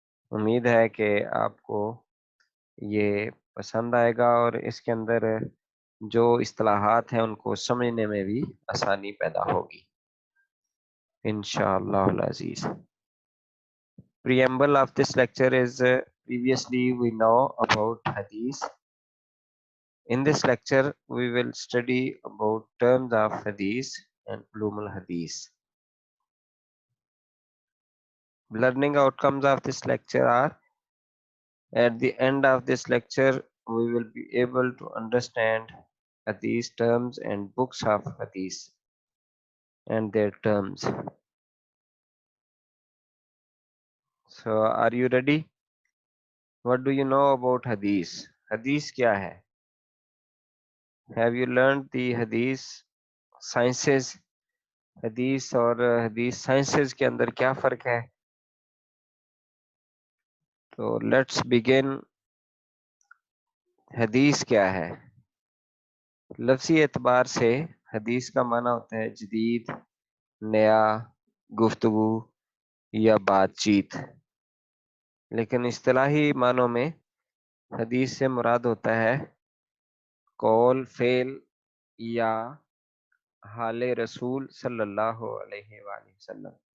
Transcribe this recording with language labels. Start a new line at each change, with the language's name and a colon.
Urdu: امید ہے کہ آپ کو یہ پسند آئے گا اور اس کے اندر جو اصطلاحات ہیں ان کو سمجھنے میں بھی آسانی پیدا ہوگی انشاءاللہ العزیز۔
English: Preamble of this lecture is previously we know about hadith. In this lecture we will study about terms of hadith and ulum al-hadith. Learning outcomes of this lecture are: at the end of this lecture we will be able to understand hadith terms and books of hadith and their terms. So are you ready? What do you know about hadith?
Urdu: Hadith kya hai?
English: Have you learned the hadith sciences?
Urdu: حدیث اور حدیث sciences کے اندر کیا فرق ہے؟ تو
English: Let's begin.
Urdu: حدیث کیا ہے؟ لفظی اعتبار سے حدیث کا معنی ہوتا ہے جدید، نیا، گفتگو یا بات چیت، لیکن اصطلاحی معنوں میں حدیث سے مراد ہوتا ہے قول، فعل یا حال رسول صلی اللہ علیہ وآلہ وسلم۔